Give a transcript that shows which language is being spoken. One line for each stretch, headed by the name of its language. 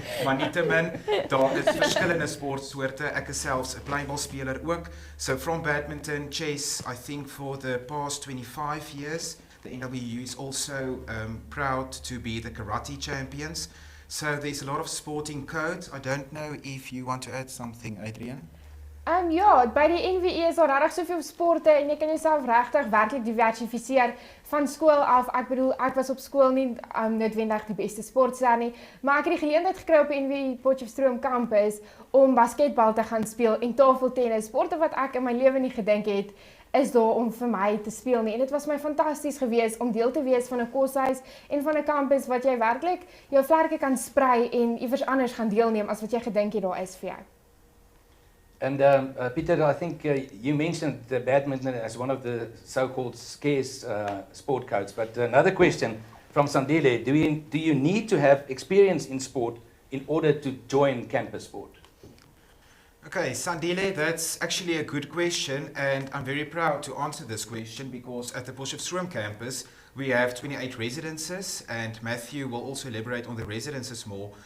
Afrikaans: Maar nietemin, daar is verskillende sportsoorte. Ek is selfs 'n kleinbalspeler ook.
English: So from badminton, chess, I think for the past 25 years, the NWU is also proud to be the karate champions. So there's a lot of sporting codes. I don't know if you want to add something, Adrian.
Afrikaans: Ja, by die NWE is daar regtig soveel sporte en jy kan jouself regtig werklik diversifiseer van skool af. Ek bedoel, ek was op skool nie noodwendig die beste sportster nie, maar ek het die geleentheid gekry op die NWE Potchefstroom kampus om basketbal te gaan speel en tafeltennis, sporte wat ek in my lewe nie gedink het is daar om vir my te speel nie. En dit was my fantasties gewees om deel te wees van 'n koshuis en van 'n kampus wat jy werklik jou vlerke kan sprei en iewers anders gaan deelneem as wat jy gedink het daar is vir jou.
English: And Peter, I think you mentioned badminton as one of the so-called scarce sport codes. But another question from Sandile: Do you need to have experience in sport in order to join campus sport? Okay, Sandile, that's actually a good question, and I'm very proud to answer this question because at the Potchefstroom campus, we have 28 residences, and Matthew will also elaborate on the residences more.